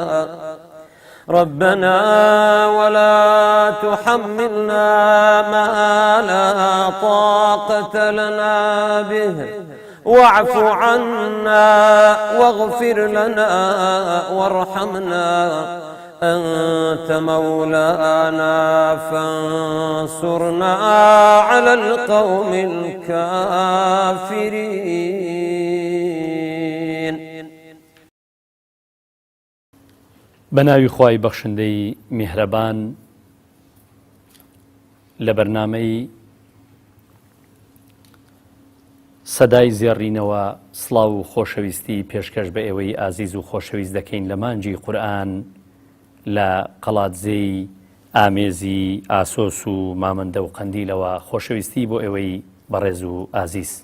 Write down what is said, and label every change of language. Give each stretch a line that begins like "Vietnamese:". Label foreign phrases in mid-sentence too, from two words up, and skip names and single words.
Arabic: ربنا ولا تحملنا ما لا طاقة لنا به واعف عنا واغفر لنا وارحمنا أنت مولانا فانصرنا على القوم الكافرين.
Central Kurdish: بەناوی خوای بەخشندەی میهرەبان لە بەرنامەی سەدای زێڕینەوە سڵاو و خۆشەویستی پێشکەش بە ئێوەی ئازیز و خۆشەویست دەکەین لە مانجی قورئان لە قەڵاتزەی ئامێزی ئاسۆس و مامەندە و قەندیلەوە خۆشەویستی بۆ ئێوەی بەڕێز و ئازیز.